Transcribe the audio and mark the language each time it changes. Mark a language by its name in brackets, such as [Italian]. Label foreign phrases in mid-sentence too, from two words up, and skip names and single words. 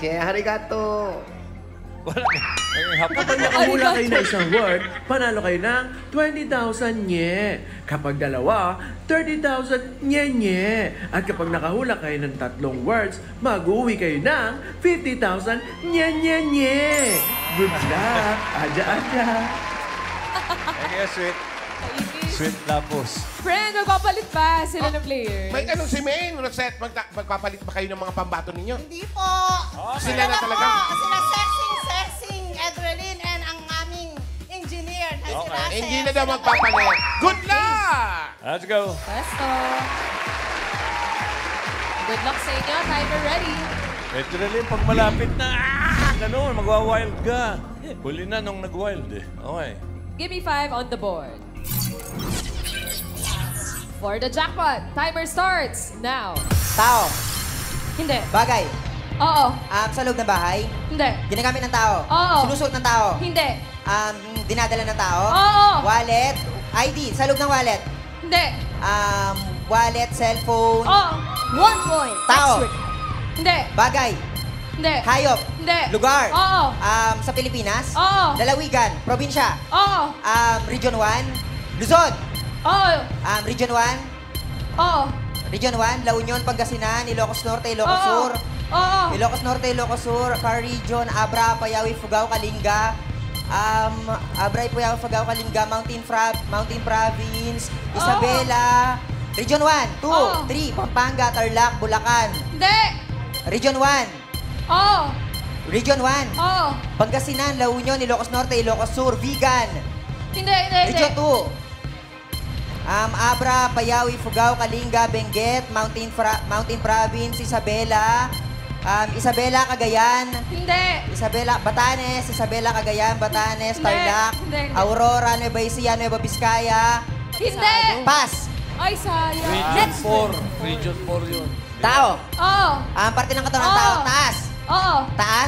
[Filipino] Arigato. Kapag nakahula kayo ng isang word, panalo kayo ng 20,000 nye. Kapag dalawa, 30,000 nye. At kapag nakahula kayo ng 3 words, mag-uwi kayo ng 50,000 nye. [English] Good luck! Aja. Thank you, sweet. Sweet lapos. Friend, [Filipino] magpapalit pa sila ng players. May tanong si Maine. Rosette, magpapalit ba kayo ng mga pambato ninyo? Hindi po. Sila na talaga. Sila sexing, Edrelyn, and ang aming engineer na si Russell. Hindi na daw magpapalit. [English] Good luck! Let's go. Presto. Good luck [Filipino] sa inyo. [English] Timer ready. [Filipino] Ito rin, pag malapit na, ganun, magwa-wild ka. Huli na nung nag-wild eh. Okay. [English] Give me 5 on the board. For the jackpot, timer starts now. [Filipino] Tao. Hindi. Bagay. Oo. Sa loob ng bahay. Hindi. Ginagamit ng tao. Oo. Sinusuot ng tao. Hindi. Dinadala ng tao. Oo. Wallet. ID. Sa loob ng wallet. Hindi. Wallet, cellphone. Oo. 1 point. Tao. Hindi. Bagay. Hindi. Hayop. Hindi. Lugar. Oo. Sa Pilipinas. Oo. Lalawigan. Probinsya. Oo. Region 1. Luzon. Oo. Region 1. Oo. Region 1. La Union, Pangasinan, Ilocos Norte, Ilocos Sur. Oo. Ilocos Norte, Ilocos Sur, Car Region, Abra, Payawi, Fugao, Kalinga. Abra, Payawi, Fugao, Kalinga, Mountain Province, Isabela. Region 1, 2, 3, Pampanga, Tarlac, Bulacan. Hindi. Region 1. Oo. Region 1. Oo. Pangasinan, La Union, Ilocos Norte, Ilocos Sur, Vigan. Hindi. Region 2. Abra, Payawi, Fugao, Kalinga, Benguet, Mountain Province, Isabela. Isabela, Cagayan. Hindi. Isabela, Batanes, Isabela, Cagayan, Batanes, Hindi. Tarlac, Hindi. Aurora, Nueva Ecija, Nueva Vizcaya. Hindi. Pass. Ay, sayang. Region 4. Region 4 yun. Tao. Oo. Parte ng katawan ng tao. Taas. Oo. Taas.